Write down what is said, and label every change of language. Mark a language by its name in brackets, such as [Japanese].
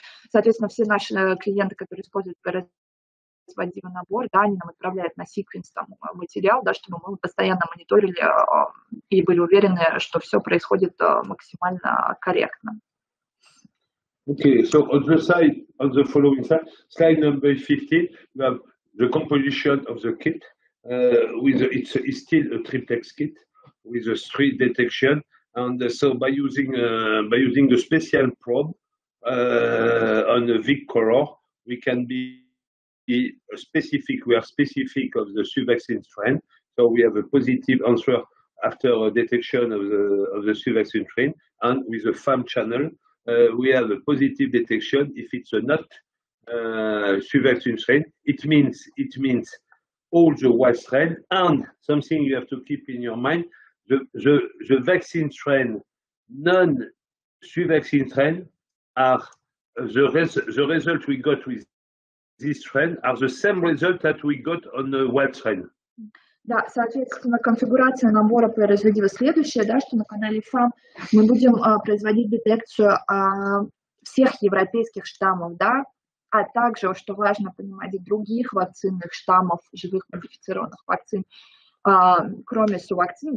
[Russian] Соответственно, все наши клиенты, которые используют DIVA набор, да, они нам отправляют на секвенс там материал, да, чтобы мы постоянно мониторили и были уверены, что все происходит максимально корректно. [English] Okay, so on the following slide number 15, we have the composition of the kit. It's still a triplex kit with a 3 detection, and so by using the special probe on the VIC color, we can be specific. We are specific of the Suvaxin strain, so we have a positive answer after a detection of the Suvaxin strain, and with the FAM channel, we have a positive detection if it's a not Suvaxin strain. It means all the wild strain, and something you have to keep in your mind: the vaccine strain, non-Suvaxin strain, are the result we got with this strain are the same result that we got on the wild strain. [Russian] Да, соответственно, конфигурация набора производила следующее, да, что на канале FAM мы будем производить детекцию всех европейских штаммов, да, а также, что важно понимать, других вакцинных штаммов, живых модифицированных вакцин, кроме сувакцин.